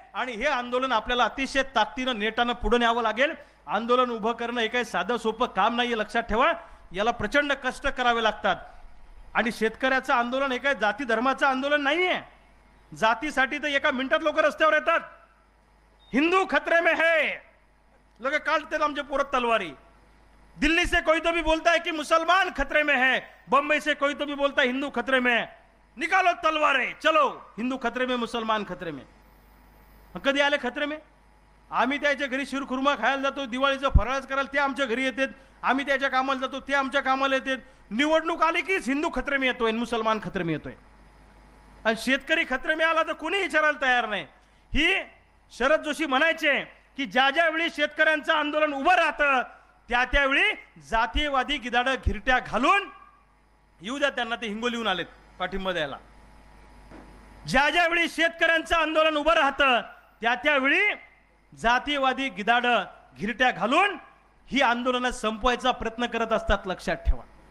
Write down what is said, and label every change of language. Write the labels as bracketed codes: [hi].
[mr] आणि हे आंदोलन आपल्याला अतिशय ताकदीनं नेटानं पुढे न्यावं लागेल. आंदोलन उभं करणं हे काही साधं सोपं काम नाहीये, लक्षात ठेवा. याला प्रचंड कष्ट करावे लागतात. आणि शेतकऱ्याचं आंदोलन हे काही जाती धर्माचं आंदोलन नाहीये. जातीसाठी तर एका मिनिटात लोक रस्त्यावर येतात. [hi] हिंदू खतरे में है, लोग काटते [mr] आमचे पोरत तलवारी. [hi] दिल्ली से कोई तो भी बोलता है कि मुसलमान खतरे में है, बंबई से कोई तो भी बोलता है हिंदू खतरे में है. निकालो तलवारें, चलो हिंदू खतरे में, मुसलमान खतरे में. [mr] कधी आले [hi] खतरे में? [mr] आम्ही त्याच्या घरी शिरखुर्मा खायला जातो, दिवाळीचं फराळच करायला ते आमच्या घरी येतात. आम्ही त्याच्या कामाला जातो, ते आमच्या कामाला येतात. निवडणूक आली की [hi] हिंदू खतरे में [mr] येतोय, [hi] मुसलमान खतरे में [mr] येतोय. आणि शेतकरी [hi] खतरे में [mr] आला तर कोणी विचारायला तयार नाही. ही शरद जोशी म्हणायचे की ज्या ज्या वेळी शेतकऱ्यांचं आंदोलन उभं राहतं त्या त्यावेळी जातीयवादी गिदाडं घिरट्या घालून येऊ द्या त्यांना. ते हिंगोलीहून आलेत पाठिंबा द्यायला. ज्या ज्या वेळी शेतकऱ्यांचं आंदोलन उभं राहतं त्या त्यावेळी जातीयवादी गिदाडं घिरट्या घालून ही आंदोलनं संपवायचा प्रयत्न करत असतात, लक्षात ठेवा.